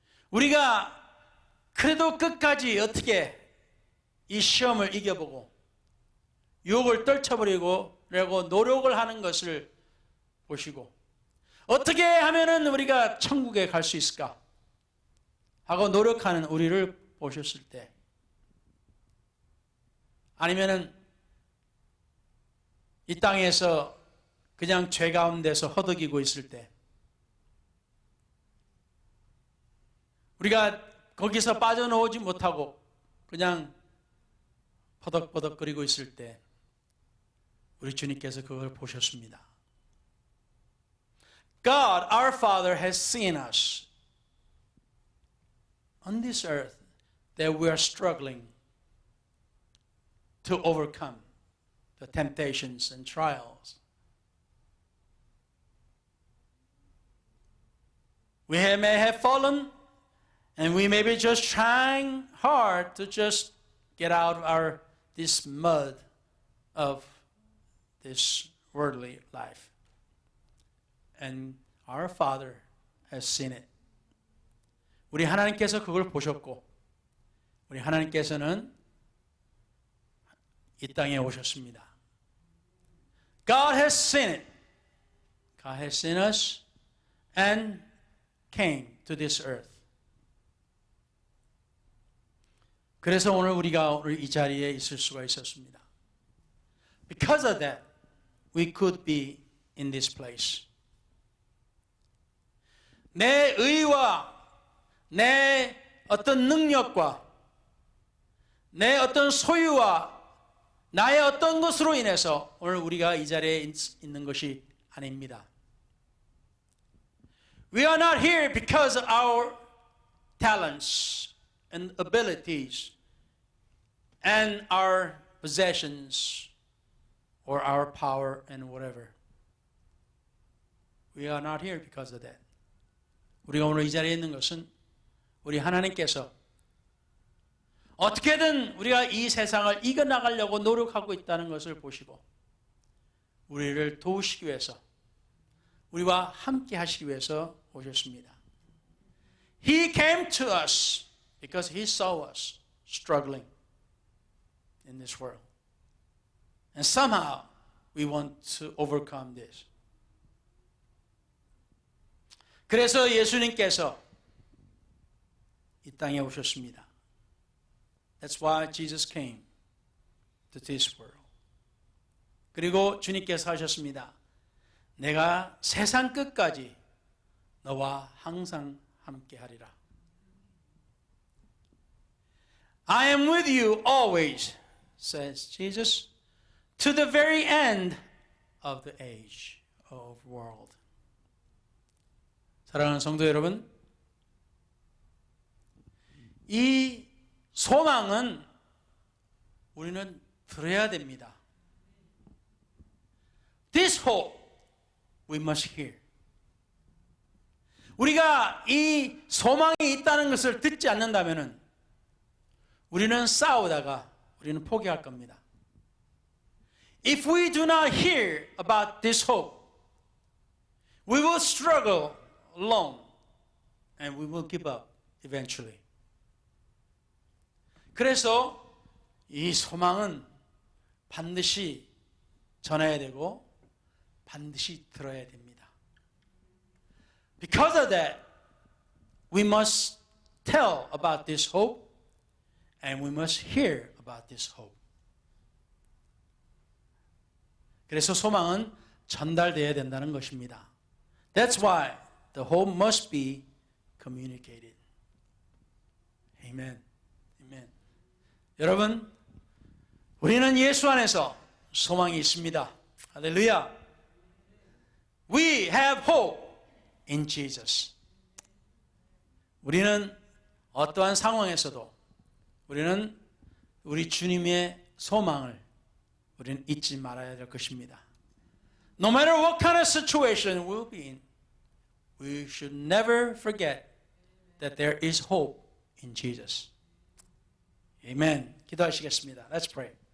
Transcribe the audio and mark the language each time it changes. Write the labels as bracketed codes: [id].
[ko] 우리가 그래도 끝까지 어떻게 이 시험을 이겨보고 유혹을 떨쳐버리고 노력을 하는 것을 보시고 어떻게 하면은 우리가 천국에 갈 수 있을까 하고 노력하는 우리를 보셨을 때 아니면은 이 땅에서 그냥 죄 가운데서 허덕이고 있을 때 우리가 거기서 빠져나오지 못하고 그냥 퍼덕퍼덕거리고 있을 때 우리 주님께서 그걸 보셨습니다. [en] God, our Father, has seen us on this earth that we are struggling to overcome the temptations and trials. We may have fallen and we may be just trying hard to just get out of this mud of this worldly life. And our Father has seen it. [ko] 우리 하나님께서 그걸 보셨고 우리 하나님께서는 이 땅에 오셨습니다. [en] God has seen it. God has seen us and came to this earth. [ko] 그래서 오늘 우리가 이 자리에 있을 수가 있었습니다. [en] Because of that, we could be in this place. [ko] 내 의와 내 어떤 능력과 내 어떤 소유와 나의 어떤 것으로 인해서 오늘 우리가 이 자리에 있는 것이 아닙니다. [en] We are not here because of our talents and abilities and our possessions or our power and whatever. We are not here because of that. [ko] 우리가 오늘 이 자리에 있는 것은 우리 하나님께서 어떻게든 우리가 이 세상을 이겨나가려고 노력하고 있다는 것을 보시고 우리를 도우시기 위해서 우리와 함께 하시기 위해서 오셨습니다. [en] He came to us because He saw us struggling in this world. And somehow we want to overcome this. [ko] 그래서 예수님께서 이 땅에 오셨습니다. [en] That's why Jesus came to this world. [ko] 그리고 주님께서 하셨습니다. 내가 세상 끝까지 너와 항상 함께 하리라. [en] I am with you always, says Jesus, to the very end of the age of world. [ko] 사랑하는 성도 여러분, 이 소망은 우리는 들어야 됩니다. [en] This hope we must hear. [ko] 우리가 이 소망이 있다는 것을 듣지 않는다면 우리는 싸우다가 우리는 포기할 겁니다. [en] If we do not hear about this hope, we will struggle alone and we will give up eventually. [ko] 그래서 이 소망은 반드시 전해야 되고 반드시 들어야 됩니다. [en] Because of that, we must tell about this hope and we must hear about this hope. [ko] 그래서 소망은 전달되어야 된다는 것입니다. [en] That's why the hope must be communicated. Amen. Amen. [ko] 여러분, 우리는 예수 안에서 소망이 있습니다. [en] 할렐루야. We have hope in Jesus. [ko] 우리는 어떠한 상황에서도 우리는 우리 주님의 소망을 우리는 잊지 말아야 될 것입니다. [en] No matter what kind of situation we'll be in, we should never forget that there is hope in Jesus. Amen. [ko] 기도하시겠습니다. [en] Let's pray.